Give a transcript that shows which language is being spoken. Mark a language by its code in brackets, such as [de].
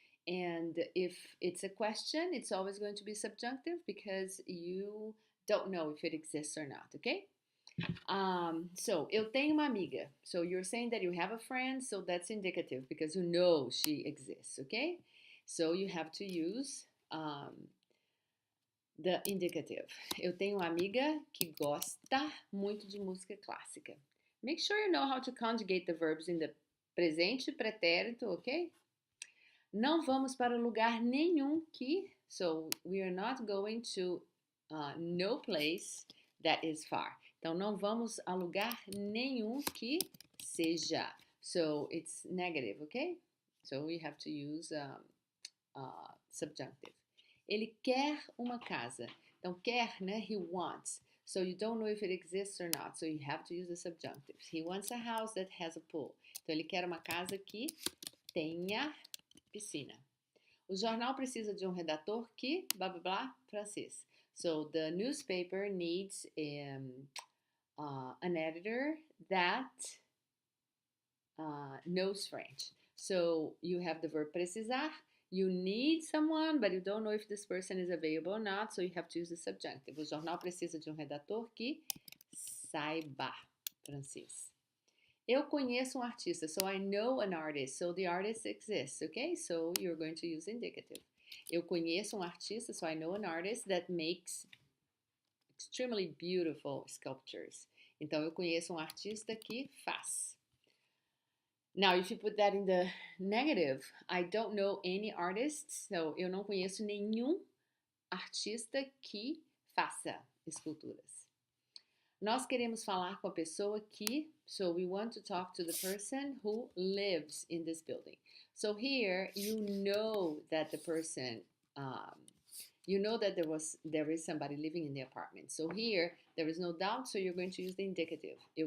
[en] And if it's a question, it's always going to be subjunctive because you don't know if it exists or not, okay? So, [pt] eu tenho uma amiga. [en] So you're saying that you have a friend, so that's indicative because you know she exists, okay? So you have to use the indicative. [pt] Eu tenho uma amiga que gosta muito de música clássica. [en] Make sure you know how to conjugate the verbs in the presente pretérito, okay? [pt] Não vamos para lugar nenhum que. [en] So we are not going to no place that is far. [pt] Então não vamos a lugar nenhum que seja. [en] So it's negative, okay? So we have to use subjunctive. [pt] Ele quer uma casa. Então, quer, né? [en] He wants. So you don't know if it exists or not. So you have to use the subjunctive. He wants a house that has a pool. [pt] Então, ele quer uma casa que tenha piscina. O jornal precisa de um redator que, blá, blá, blá, francês. [en] So the newspaper needs an editor that knows French. So you have the verb precisar. You need someone, but you don't know if this person is available or not, so you have to use the subjunctive. [pt] O jornal precisa de um redator que saiba francês. Eu conheço artista, [en] so I know an artist, so the artist exists, okay? So you're going to use indicative. [pt] Eu conheço artista, [en] so I know an artist that makes extremely beautiful sculptures. [pt] Então, eu conheço artista que faz. [en] Now, if you put that in the negative, I don't know any artists, so [pt] eu não conheço nenhum artista que faça esculturas. Nós queremos falar com a pessoa que, [en] so we want to talk to the person who lives in this building. So here, you know that the person You know that there is somebody living in the apartment. So here, there is no doubt, so you're going to use the indicative.